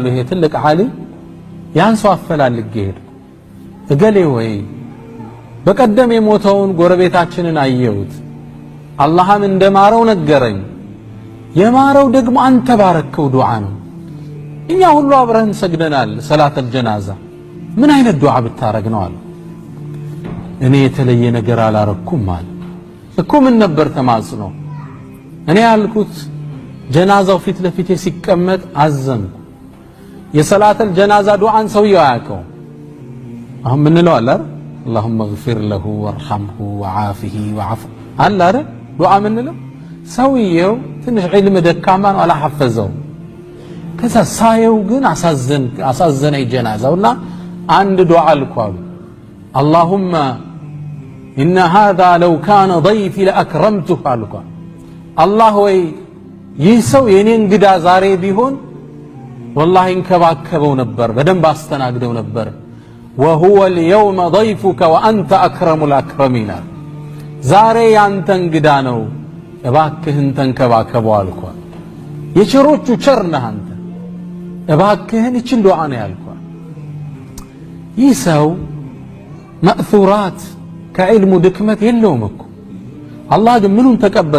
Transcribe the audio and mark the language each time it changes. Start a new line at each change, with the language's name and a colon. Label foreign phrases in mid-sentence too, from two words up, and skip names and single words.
Amharic: ይሄ ትልቅ ዓሊም፣ ያን ሰው አፈላልጌ ሄድኩ። እገሌ ወይ በቀደም የሞተውን ጎረቤታችንን አየሁት፣ አላህም እንደማረው ነገረኝ። የማረው ደግሞ አንተ ባረከው ዱዓ ነው። እኛ ሁሉ አብረን ሰግደናል
Arabic: صلاة الجنازة፣
Amharic: ምን አይነት ዱዓ ብታረግ ነው አለ። እኔ የተለየ ነገር አላረኩም አለ። እኮ ምን ነበር ተማጽኖ? እኔ ያልኩት ጀናዛው ፊት ለፊቴ ሲቀመጥ አዘንኩ። የሰላተል ጀናዛ ዱዓን ሰውየው አያውቀው። አሁን ምን ነው አለ
Arabic: اللهم اغفر له وارحمه وعافه وعف
Amharic: አለ አይደል? ዱዓ ምን ነው? ሰውየው ትንሽ ዒልም ደካማ ነው፣ አላሐፈዘው። ከዛ ሳየው ግን አሳዘነኝ ጀናዛውና አንድ ዱዓ አልኳሉ።
Arabic: اللهم إن هذا لو كان ضيفي لأكرمته
Amharic: አልኳ። አላህ ወይ ይህ ሰው የኔ እንግዳ ዛሬ ቢሆን والله እንከባከበው ነበር፣ በደንብ አስተናግደው ነበር።
Arabic: وهو اليوم ضيفك وأنت أكرم الأكرمين
Amharic: ዛሬ ያንተ እንግዳ ነው፣ እባክህን ተንከባከበው አልኳ። የቸሮቹ ቸር ነህ አንተ፣ እባክህን ይችን ዱዓ ነው ያልኳ። ይህ ሰው መእثራት ከዕልሙ ድክመት የለውም እኮ። አላህ ግን ምኑን ተቀበለ?